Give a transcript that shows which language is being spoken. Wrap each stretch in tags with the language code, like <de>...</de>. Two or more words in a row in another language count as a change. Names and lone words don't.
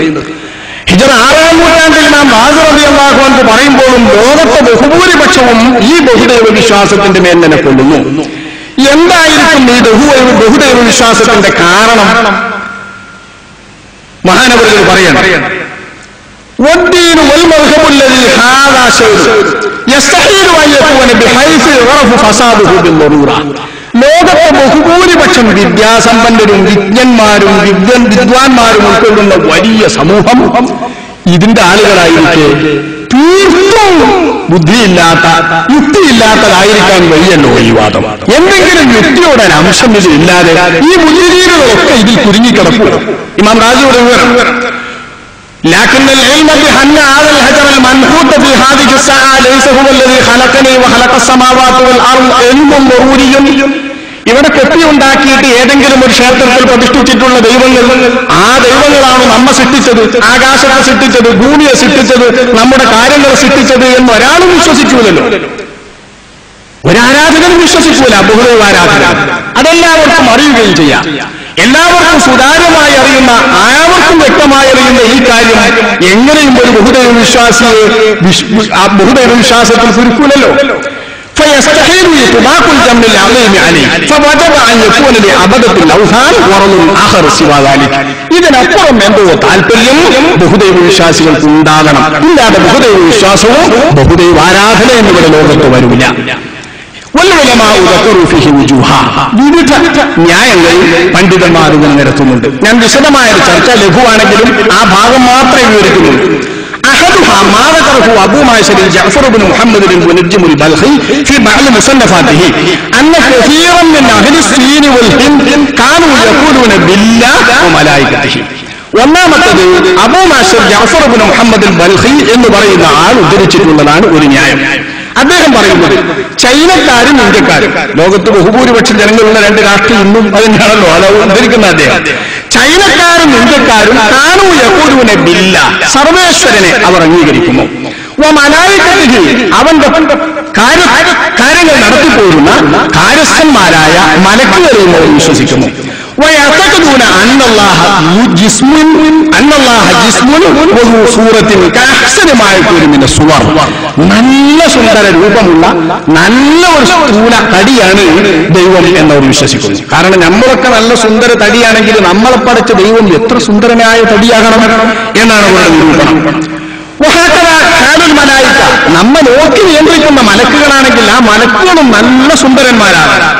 <ml>ഹിജ്റ 6-ാം നൂറ്റാണ്ടിൽ ഇമാം റാസി</ml> <ar>رضي الله عنه</ar> <ml>പറയുമ്പോഴും ലോകത്തെ ബഹുഭൂരിപക്ഷവും ഈ ബഹുദൈവ വിശ്വാസത്തിന്റെ മേൽ നിലകൊള്ളുന്നു. എന്തായിരിക്കും ഈ ബഹുദൈവ വിശ്വാസത്തിന്റെ കാരണം? മഹാനവറുകൾ പറയണം,</ml> <ar>والدين والمذهب الذي هذا شيء يستحيل أن يكون بحيث يعرف فساده بالضرورة.</ar> <ml>ലോകത്തെ ബഹുഭൂരിപക്ഷം വിദ്യാസമ്പന്നരും വിജ്ഞന്മാരും വിദ്വാൻമാരും ഉൾക്കൊള്ളുന്ന വലിയ സമൂഹം ഇതിന്റെ ആളുകളായിരിക്കെ തീർത്തും ബുദ്ധിയില്ലാത്ത, യുക്തിയില്ലാത്തതായിരിക്കാൻ വഴിയല്ലോ ഈ വാദം. എന്തെങ്കിലും യുക്തിയുടെ അംശം ഇതിലില്ലാതെ ഈ ബുദ്ധിജീവികളൊക്കെ ഇതിൽ കുരുങ്ങിക്കിടക്കും. ഇമാം റാസിയുടെ വിവരം,</ml> <ar>لكن العلم بأن هذا الحجر المنحوت في هذه الساعة ليس هو الذي خلقني وخلق السماوات والأرض علم ضروري.</ar> <ml>ഇവിടെ കെട്ടിയുണ്ടാക്കിയിട്ട് ഏതെങ്കിലും ഒരു ക്ഷേത്രത്തിൽ പ്രതിഷ്ഠിച്ചിട്ടുള്ള ദൈവങ്ങൾ, ആ ദൈവങ്ങളാണ് നമ്മെ സൃഷ്ടിച്ചത്, ആകാശത്തെ സൃഷ്ടിച്ചത്, ഭൂമിയെ സൃഷ്ടിച്ചത്, നമ്മുടെ കാര്യങ്ങളെ സൃഷ്ടിച്ചത് എന്ന് ഒരാളും വിശ്വസിക്കൂലല്ലോ. ഒരാരാധകനും വിശ്വസിക്കൂല ബഹുദൈവാരാധന. അതെല്ലാവർക്കും അറിയുകയും ചെയ്യാം. എല്ലാവർക്കും സുതാര്യമായി അറിയുന്ന, ആവർക്കും വ്യക്തമായി അറിയുന്ന ഈ കാര്യം എങ്ങനെയും ഒരു ബഹുദൈവ വിശ്വാസിയെ ബഹുദൈവ വിശ്വാസത്തിൽ കുരുക്കൂലല്ലോ.</ml> <ar>فيستحيل إطلاق الجمع العظيم عليه فوجب أن يكون لعبدة الأوثان غرض آخر سوى ذلك.</ar> <ml>ഇതിനപ്പുറം എന്തോ താല്പര്യം ബഹുദൈവ വിശ്വാസികൾക്ക് ഉണ്ടാകണം. ഇല്ലാതെ ബഹുദൈവ വിശ്വാസവും ബഹുദൈവ ആരാധനയും ഇവിടെ ലോകത്ത് വരില്ല. വിവിധ ന്യായങ്ങൾ പണ്ഡിതന്മാർ ഇതിന് നിരത്തുന്നുണ്ട്. ഞാൻ വിശദമായ ചർച്ച ലഘുവാണെങ്കിലും ആ ഭാഗം മാത്രമേ വിവരിക്കുന്നുള്ളൂ.</ml> <ar>ما ذكره أبو معشر جعفر بن محمد بن منجم البلخي في بعض مصنفاته أن كثيرا من أهل الصين والهند كانوا يقولون بالله وملائكته.</ar> <ml>ഒന്നാമത്തത് അബൂ മാശർ ജഅഫർ ഇബ്നു മുഹമ്മദ് ബൽഖി എന്ന് പറയുന്ന ആൾ ഉദ്ധരിച്ചിട്ടുള്ളതാണ് ഒരു ന്യായം. അദ്ദേഹം പറയുന്നത്, ചൈനക്കാരും ഇന്ത്യക്കാരും, ലോകത്ത് ബഹുഭൂരിപക്ഷം ജനങ്ങളുള്ള രണ്ട് രാഷ്ട്രം ഇന്നും അതിനാണല്ലോ അത് ഉദ്ധരിക്കുന്ന അദ്ദേഹം. ചൈനക്കാരും ഇന്ത്യക്കാരും കാണൂ</ml> <ar>يقولون بالله,</ar> <ml>സർവേശ്വരനെ അവർ അംഗീകരിക്കുന്നു. വമലായികതിഹി, അവന്റെ കാര്യങ്ങൾ നടത്തിപ്പോരുന്ന കാര്യസ്ഥന്മാരായ മലക്കുകളെയും അവർ വിശ്വസിക്കുന്നു.</ml> <ar>ويعتقدون أن الله جسم وذو صورة كأحسن ما يكون من الصور.</ar> <ml>നല്ല സുന്ദര രൂപമുള്ള നല്ല ഒരു സ്ഥൂല തടിയാണ് ദൈവം എന്നവർ വിശ്വസിക്കുന്നു. കാരണം നമ്മളൊക്കെ നല്ല സുന്ദര തടിയാണെങ്കിൽ നമ്മളെ പടച്ച ദൈവം എത്ര സുന്ദരനായ തടിയാകണം എന്നാണ് അവരുടെ നിരൂപണം. മലായിക, നമ്മെ നോക്കി നിയന്ത്രിക്കുന്ന മലക്കുകളാണെങ്കിൽ ആ മലക്കുകളും നല്ല സുന്ദരന്മാരാണ്.</ml>